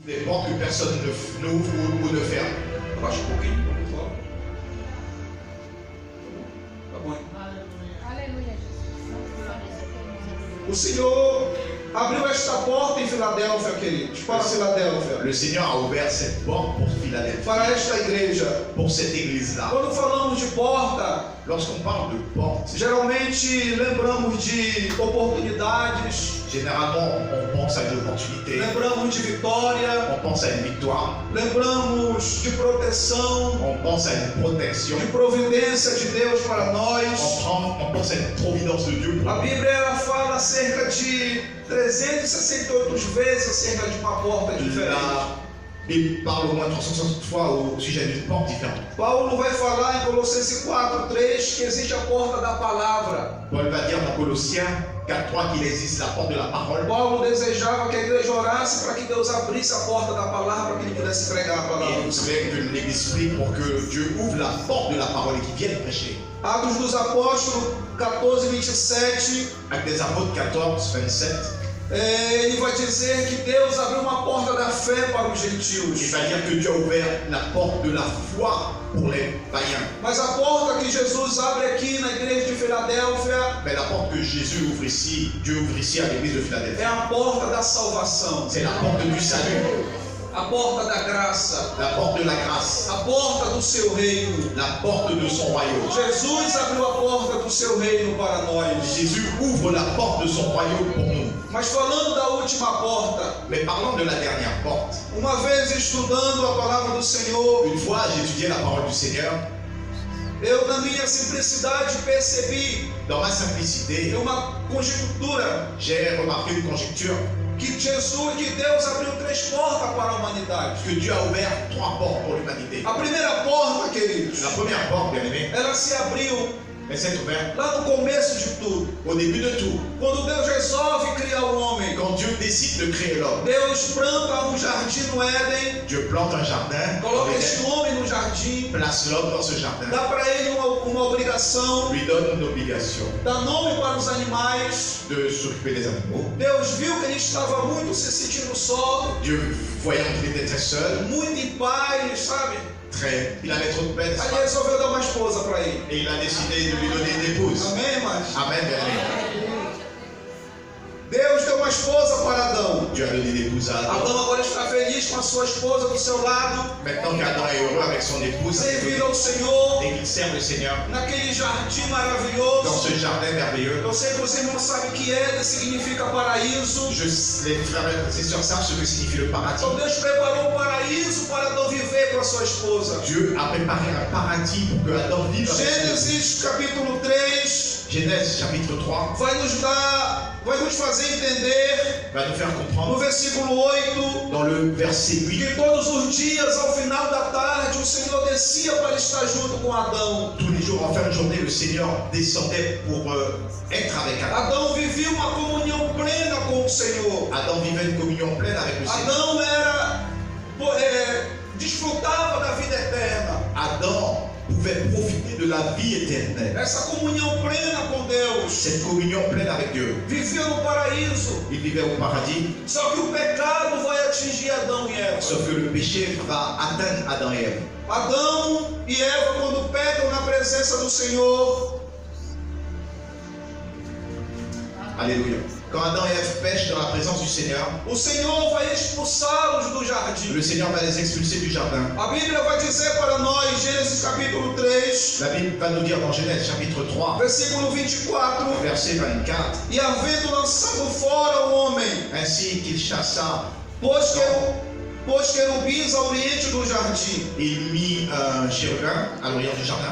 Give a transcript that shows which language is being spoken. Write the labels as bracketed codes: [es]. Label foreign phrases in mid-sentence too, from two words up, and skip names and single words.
[fr] Des portes que personne n'ouvre ou ne ferme. [pt] Abaixa um pouquinho, por favor. Tá bom? Aleluia, Jesus. O Senhor abriu esta porta em Filadélfia, queridos, para Filadélfia, [fr] Le Seigneur a ouvert cette porte pour Philadelphie, [pt] para esta igreja. [fr] pour cette église-là. [pt] Quando falamos de porta, [fr] Lorsqu'on parle de porte, [pt] geralmente lembramos de oportunidades, [fr] généralement on pense à une opportunité, [pt] lembramos de vitória, [fr] on pense à une victoire, [pt] lembramos de proteção, [fr] on pense à une protection, [pt] de providência de Deus para nós. [fr] on pense à une providence de Dieu pour [pt] A [fr] nous. [pt] Bíblia ela fala cerca de 368 vezes acerca de uma porta diferente. [fr] La Bible parle au moins 360 fois au sujet d'une porte différente. [pt] Paulo vai falar em Colossenses 4:3 que existe a porta da palavra. [fr] Paul va dire dans Colossiens 4:3 qu'il existe la porte de la parole. [pt] Paulo desejava que a igreja orasse para que Deus abrisse a porta da palavra para que ele pudesse pregar a [fr] Et [pt] palavra. [fr] il voudrait que l'Église prie pour que Dieu ouvre la porte de la parole et qu'il vienne prêcher. [pt] Atos dos Apóstolos 14:27, [fr] Actes des Apôtres 14:27, [pt] ele vai dizer que Deus abriu uma porta da fé para os [fr] il [pt] gentios. [fr] va dire que Dieu a ouvert la porte de la foi pour les païens. [pt] Mas a porta que Jesus abre aqui na igreja de Filadélfia [fr] Mais la porte que Jésus ouvre ici, Dieu ouvre ici à l'église de [pt] é [fr] Philadelphie, [pt] a porta da salvação, [fr] c'est la porte du salut, [pt] a porta da graça, [fr] la porte de la grâce, [pt] a porta do seu reino. [fr] la porte de son royaume. [pt] Jesus abriu a porta do seu reino para nós. [fr] Jésus ouvre la porte de son royaume pour nous. [pt] Mas falando da última porta, [fr] Mais parlons de la dernière porte. [pt] uma vez estudando a palavra do Senhor, [fr] Une fois, j'ai étudié la parole du Seigneur. [pt] eu na minha simplicidade percebi [fr] Dans ma simplicité, [pt] uma conjectura [fr] j'ai remarqué une conjecture [pt] que Deus abriu 3 portas para a humanidade. [fr] que Dieu a ouvert 3 portes pour l'humanité. [pt] A primeira porta, queridos, [fr] La première porte, bien aimé, [pt] ela se abriu [fr] elle s'est ouverte [pt] lá no começo de tudo, [fr] au début de tout. [pt] quando Deus resolve criar o homem. [fr] Quand Dieu décide de créer l'homme, [pt] Deus planta um jardim no Éden, [fr] Dieu plante un jardin, [pt] coloca este homem no jardim, [fr] place l'homme dans ce jardin, [pt] dá para ele uma obrigação, [fr] lui donne une obligation [pt] dá nome para os animais. [fr] de s'occuper des animaux. [pt] Deus viu que ele estava muito se sentindo só, [fr] Dieu, voyant qu'il était très seul, [pt] muito em paz, sabe? [fr] il avait trop de peine, [pt] Aí ele resolveu dar uma esposa para ele. [fr] et il a décidé de lui donner une épouse. [pt] Amém, irmãs? [fr] Amen, bien aimé. [pt] Deus deu uma esposa para Adão. [fr] Dieu a donné une épouse à Adam. [pt] Adão agora está feliz com a sua esposa do seu lado, [fr] Maintenant qu'Adam est heureux avec son épouse, [pt] servindo ao Senhor, [fr] et qu'il sert le Seigneur [pt] naquele jardim [fr] dans [pt] maravilhoso. [fr] ce jardin merveilleux, [pt] Eu sei que os irmãos sabem que Éden significa paraíso. [fr] les frères et sœurs savent ce que signifie le paradis. [pt] Então Deus preparou um paraíso para Adão viver com a sua esposa. [fr] Dieu a préparé un paradis pour que Adam vive avec son épouse. [pt] Gênesis capítulo 3 [fr] Genèse chapitre 3 [pt] vai nos fazer entender [fr] va nous faire [pt] no [fr] comprendre [pt] versículo 8 [fr] dans le verset 8 [pt] que todos os dias, ao final da tarde, o Senhor descia para estar junto com Adão. [fr] tous les jours en fin de journée le Seigneur descendait pour être avec Adam. [pt] Adão vivia uma comunhão plena com o Senhor. [fr] Adam vivait une communion pleine avec le Seigneur. [pt] Adão desfrutava da vida eterna. [fr] Adam pouvait profiter de la vie éternelle. [pt] Essa comunhão plena com Deus. [fr] Cette communion pleine avec Dieu. [pt] Vivia no paraíso. [fr] Il vivait au paradis, [pt] Só que o pecado vai atingir Adão e Eva. [fr] sauf que le péché va atteindre Adam et Ève. [pt] Adão e Eva, quando pecam na presença do Senhor, [fr] Alléluia. Quand Adam et Ève pêchent dans la présence du Seigneur, [pt] o Senhor vai expulsá-los do jardim. [fr] le Seigneur va les expulser du jardin. [pt] A Bíblia vai dizer para nós, Gênesis capítulo 3, [fr] La Bible va nous dire dans Genèse chapitre 3, [pt] versículo 24, [fr] verset 24, [pt] e havendo lançado fora o homem, [fr] ainsi qu'il chassa, [pt] pôs querubins ao oriente do jardim, [fr] il mit un chérubin à l'orient du jardin,